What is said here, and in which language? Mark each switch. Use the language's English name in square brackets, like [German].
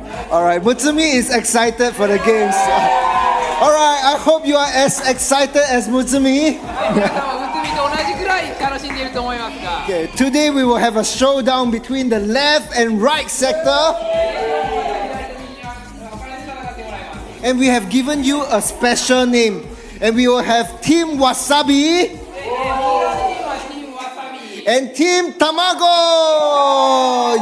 [English] Alright, Mutsumi is excited for the games. Alright, I hope you are as excited as Mutsumi. [Japanese] 皆さんはむつみと同じくらい楽しんでいると思いますが、 [English] Okay, today we will have a showdown between the left and right sector. And we have given you a special name. And we will have Team Wasabi and Team Tamago.